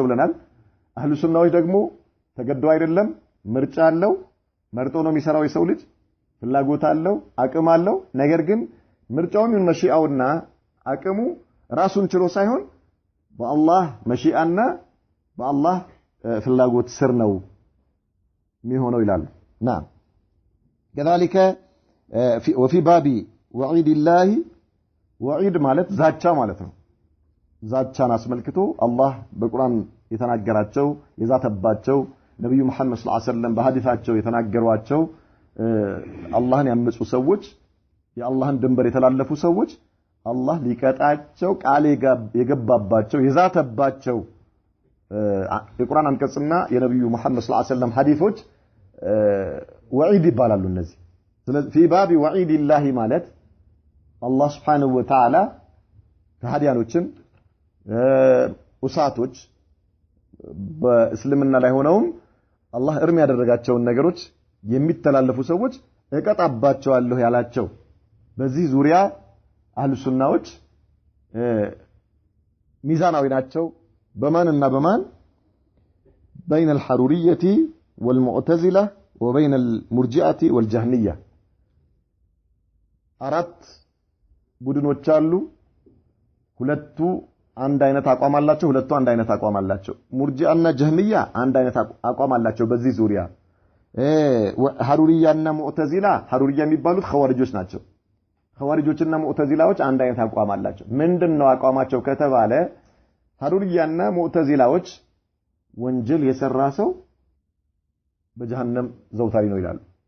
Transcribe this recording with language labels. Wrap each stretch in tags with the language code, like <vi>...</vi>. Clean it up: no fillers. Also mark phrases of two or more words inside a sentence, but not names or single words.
<am>ብለናል አህሉ ሱናዎች ደግሞ ተገዶ አይደለም ምርጫ አለው መርጦ ነው የሚሰራው የሰው ልጅ ፍላጎት አለው አቅም አለው ነገር ግን ምርጫውም መሺአውና አቅሙ ራሱን ችሎ ሳይሆን በአላህ መሺአና በአላህ ፍላጎት ስር ነው የሚሆነው ይላል</am> <ar>نعم كذلك وفي باب وعيد الله وعيد</ar> <am>ማለት ዛቻ ማለት ነው ዛቻን አስመልክቶ አላህ በቁርአን የተናገራቸው የዛተባቸው ነብዩ መሐመድ</am> <ar>صلى الله عليه وسلم</ar> <am>በሐዲሳቸው የተናገሯቸው አላህን ያመጹ ሰዎች የአላህን ድንበር የተላለፉ ሰዎች አላህ ሊቀጣቸው ቃል የገባባቸው የዛተባቸው የቁርአን አንቀጽና የነብዩ መሐመድ</am> <ar>صلى الله عليه وسلم</ar> <am>ሐዲሶች ወዒድ ይባላሉ እነዚህ ስለዚህ</am> <ar>في باب وعيد الله</ar> <am>ማለት አላህ</am> <ar>سبحانه وتعالى</ar> <am>ከሃዲያኖችን ኡሳቶች በእስልምና ላይ ሆነውም አላህ እርም ያደረጋቸውን ነገሮች የሚተላለፉ ሰዎች እቀጣባቸዋለሁ ያላቸው በዚህ ዙሪያ አህሉ ሱናዎች ሚዛናዊ ናቸው በማንና በማን</am> <ar>بين الحرورية والمعتزلة وبين المرجئة والجهمية</ar> <am>አራት ቡድኖች አሉ ሁለቱ አንድ አይነት አቋም አላቸው ሁለቱ አንድ አይነት አቋም አላቸው ሙርጂአና ጀህሚያ አንድ አይነት አቋም አላቸው በዚህ ዙሪያ ሐሩሪያና ሙዕተዚላ ሐሩሪያ የሚባሉት ኸዋሪጆች ናቸው ኸዋሪጆችና ሙዕተዚላዎች አንድ አይነት አቋም አላቸው። ምንድነው አቋማቸው ከተባለ ሐሩርያና ሙዕተዚላዎች ወንጀል የሰራ ሰው በጀሃነም ዘውታሪ ነው ይላሉ።</am>